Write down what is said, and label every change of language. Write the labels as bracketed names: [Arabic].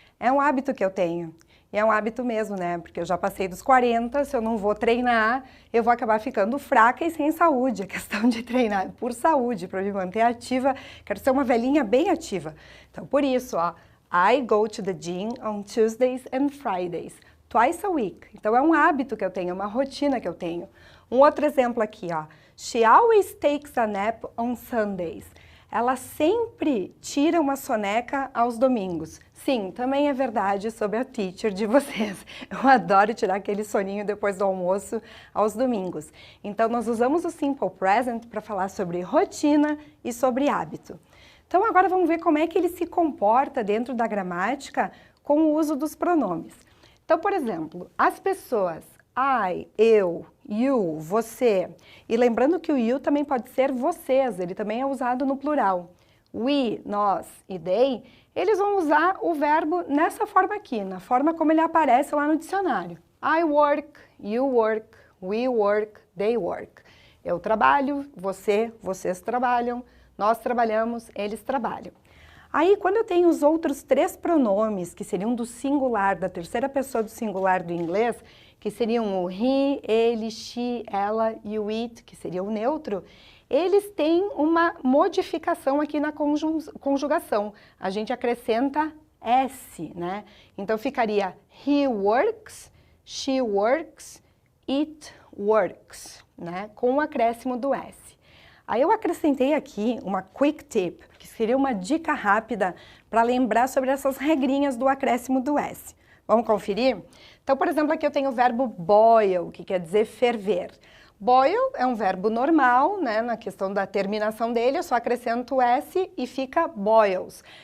[Portuguese] É um hábito que eu tenho. E é um hábito mesmo, né? Porque eu já passei dos 40, se eu não vou treinar, eu vou acabar ficando fraca e sem saúde. A questão de treinar por saúde, para me manter ativa, quero ser uma velhinha bem ativa. Então, por isso, ó, [English] I go to the gym on Tuesdays and Fridays, twice a week. [Portuguese] Então, é um hábito que eu tenho, uma rotina que eu tenho. Um outro exemplo aqui, ó. [English] She always takes a nap on Sundays. [Portuguese] Ela sempre tira uma soneca aos domingos. Sim, também é verdade sobre a teacher de vocês. Eu adoro tirar aquele soninho depois do almoço aos domingos. Então, nós usamos o Simple Present para falar sobre rotina e sobre hábito. Então, agora vamos ver como é que ele se comporta dentro da gramática com o uso dos pronomes. Então, por exemplo, as pessoas I, eu, you, você. E lembrando que o you também pode ser vocês, ele também é usado no plural. We, nós e they, eles vão usar o verbo nessa forma aqui, na forma como ele aparece lá no dicionário. [English] I work, you work, we work, they work. [Portuguese] Eu trabalho, vocês trabalham, nós trabalhamos, eles trabalham. Aí, quando eu tenho os outros três pronomes, que seriam do singular, da terceira pessoa do singular do inglês, que seriam o he, ele, she, ela e o it, que seria o neutro, eles têm uma modificação aqui na conjugação. A gente acrescenta S, né? Então, ficaria [English] he works, she works, it works, [Portuguese] né? Com o acréscimo do S. Aí eu acrescentei aqui uma quick tip, que seria uma dica rápida para lembrar sobre essas regrinhas do acréscimo do S. Vamos conferir? Então, por exemplo, aqui eu tenho o verbo boil, que quer dizer ferver. Boil é um verbo normal, né? Na questão da terminação dele, eu só acrescento o S e fica boils.